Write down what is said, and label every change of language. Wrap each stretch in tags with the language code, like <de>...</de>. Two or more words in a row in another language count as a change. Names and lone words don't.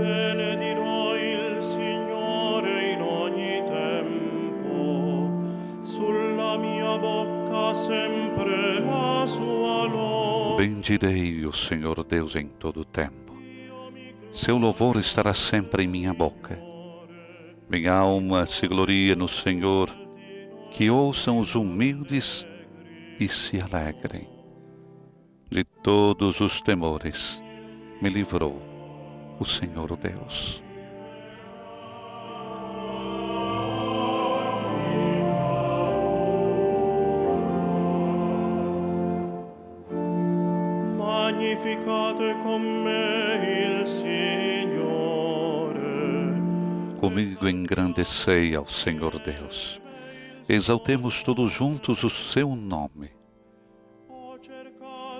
<it>Benedirò il Signore in ogni tempo, sulla mia bocca sempre la sua lode.</it> <pt>Bendirei o Senhor Deus em todo o tempo. Seu louvor estará sempre em minha boca. Minha alma se gloria no Senhor. Que ouçam os humildes e se alegrem. De todos os temores me livrou o Senhor Deus.</pt> <it>Magnificate con me il Signore.</it> <pt>Comigo engrandecei ao Senhor Deus. Exaltemos todos juntos o seu nome.</pt> <it>Ho cercato</it>